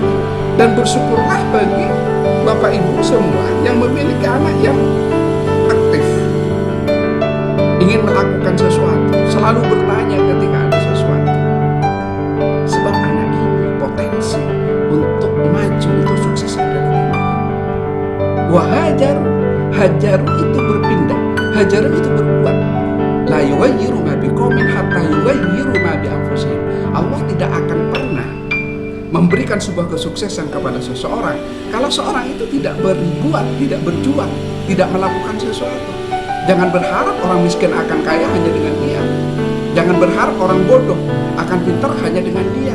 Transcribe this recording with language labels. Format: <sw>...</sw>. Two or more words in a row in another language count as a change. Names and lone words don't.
<id>Dan bersyukurlah bagi Bapak Ibu semua yang memiliki anak yang aktif, ingin melakukan sesuatu, selalu bertanya ketika ada sesuatu. Sebab anak ini potensi untuk maju, untuk sukses adalah ini. Hajaru itu berpindah, hajaru itu berbuat.</id> <ar>لا يغير ما بقوم حتى يغير ما بأنفسهم.</ar> <id>Allah tidak akan pernah memberikan sebuah kesuksesan kepada seseorang kalau seorang itu tidak berbuat, tidak berjuang, tidak melakukan sesuatu. Jangan berharap orang miskin akan kaya hanya dengan diam. Jangan berharap orang bodoh akan pintar hanya dengan diam.</id>